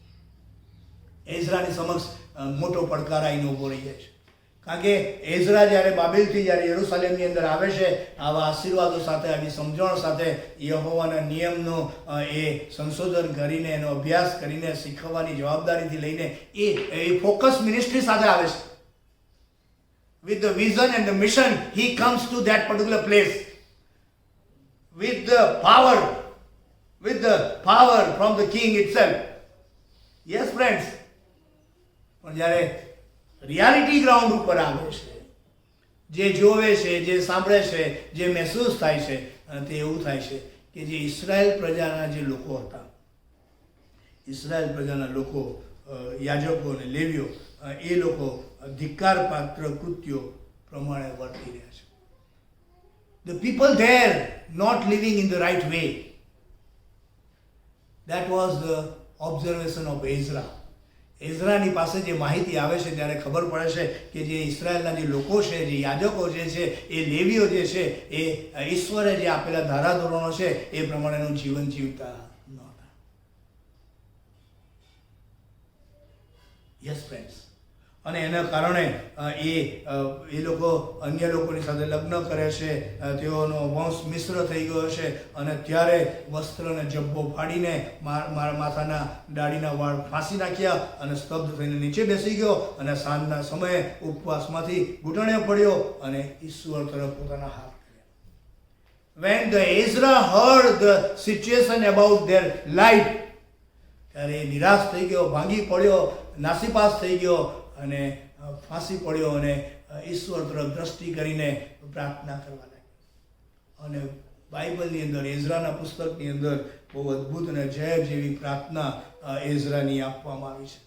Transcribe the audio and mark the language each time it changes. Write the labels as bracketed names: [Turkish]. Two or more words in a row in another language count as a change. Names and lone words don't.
[Gujarati] એઝરાની સમક્ષ મોટો પડકાર આવીને ઊભો રહી જાય છે. કારણ કે એઝરા જ્યારે બાબેલથી જ્યારે યરૂશાલેમની અંદર આવે છે આવા આશીર્વાદો સાથે, આવી સમજણ સાથે, યહોવાના નિયમનો એ સંશોધન કરીને, એનો અભ્યાસ કરીને, શીખવવાની જવાબદારીથી લઈને એ [English] focus ministry [Gujarati] સાથે આવે છે. [English] With the vision and the mission, he comes to that particular place. With the power from the king itself. Yes, friends. [Gujarati] પણ જ્યારે [English] reality ground [Gujarati] ઉપર આવે છે, જે જોવે છે, જે સાંભળે છે, જે મહેસૂસ થાય છે, તે એવું થાય છે કે જે ઇઝરાયલ પ્રજાના જે લોકો હતા, ઇઝરાયલ પ્રજાના લોકો, યાજકો અને લેવીઓ, એ લોકો ધિક્કાર પાત્ર કૃત્યો પ્રમાણે વર્તી રહ્યા છે. [English] The people there not living in the right way. That was the observation of Ezra. [Gujarati] એઝરાની પાસે જે માહિતી આવે છે ત્યારે ખબર પડે છે કે જે ઇઝરાયલના જે લોકો છે, જે યાજકો જે છે, એ લેવીઓ જે છે, એ ઈશ્વરે જે આપેલા ધારાધોરણો છે એ પ્રમાણેનું જીવન જીવતા નહોતા. [English] Yes friends. [Gujarati] અને એના કારણે એ લોકો અન્ય લોકોની સાથે લગ્ન કરે છે, તેઓનો વંશ મિશ્ર થઈ ગયો છે અને ત્યારે વસ્ત્રને જબ્બો ફાડીને માથાના દાઢીના વાળ ફાંસી નાખ્યા અને સ્તબ્ધ થઈને નીચે બેસી ગયો અને સાંજના સમયે ઉપવાસમાંથી ઘૂંટણે પડ્યો અને ઈશ્વર તરફ પોતાના હાથ કર્યા. [English] When the Ezra heard the situation about their life, [Gujarati] ત્યારે એ નિરાશ થઈ ગયો, ભાંગી પડ્યો, નાસીપાસ થઈ ગયો અને ફાંસી પડ્યો અને ઈશ્વર તરફ દ્રષ્ટિ કરીને પ્રાર્થના કરવા લાગ્યો. અને બાઇબલની અંદર, એઝરાના પુસ્તકની અંદર બહુ અદ્ભુત અને જય જેવી પ્રાર્થના એઝરાની આપવામાં આવી છે.